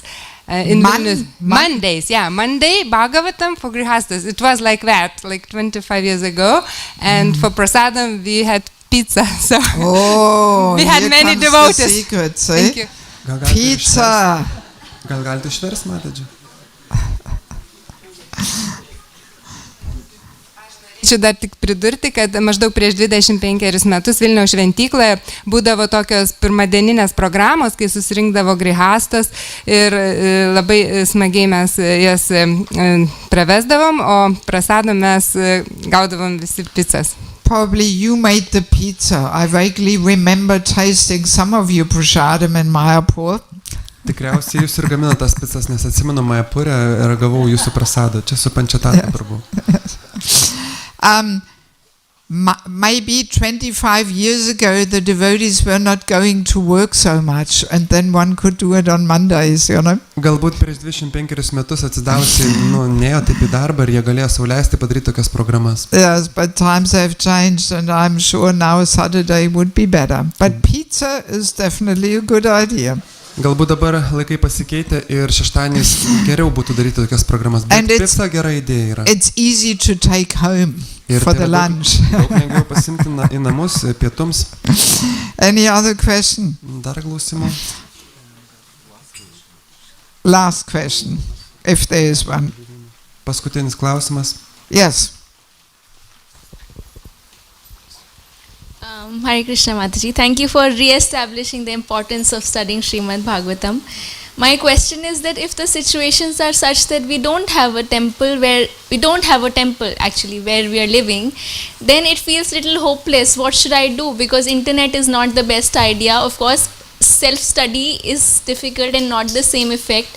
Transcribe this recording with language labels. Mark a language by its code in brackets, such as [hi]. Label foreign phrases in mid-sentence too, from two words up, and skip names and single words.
[en] In Vilnius. Mondays, yeah. Monday, Bhagavatam for Grihastas. It was like that, like 25 years ago. And for Prasadam, we had pizza. So Oh, we had here many comes devotees. the secret, see? Thank you. Pizza. [lt] Gal galite išversti, Matadži? Čia dar tik pridurti, kad maždaug prieš 25 metus Vilniaus Šventykloje būdavo tokios pirmadieninės programos, kai susirinkdavo grihastas ir labai smagiai mes jas pravesdavom, o prasadom mes gaudavom visi pizzas. [en] Probably you made the pizza. I vaguely remember tasting some of your prasadam in Mayapur. [lt] Tikriausiai jūs ir gaminate tas pizzas, nes atsimenu Mayapurę ir gavau jūsų prasadą. Čia su pančetatu turbūt. [en] Maybe 25 years ago the devotees were not going to work so much and then one could do it on Mondays, you know. [lt] Galbūt prieš 25 metus atsidavusiai, nėjo taip į darbą ir jie galėjo sau leisti padaryti tokias programas. [en] Yes, but times have changed and I'm sure now Saturday would be better. But pizza is definitely a good idea. [lt] Galbūt dabar laikai pasikeitė ir šeštadieniais geriau būtų daryti tokias programas, bet pizza gera idėja yra. [en] It's easy to take home for the lunch. [lt] Daug lengviau pasimti į namus pietums. [en] Any other question? [lt] Dar klausimų? [en] Last question, if there is one. [lt] Paskutinis klausimas. [en] Yes. Hare Krishna Matadži, thank you for re-establishing the importance of studying Šrimad Bhagavatam. My question is that if the situations are such that we don't have a temple where we are living, then it feels little hopeless. What should I do? Because internet is not the best idea. Of course, self-study is difficult and not the same effect.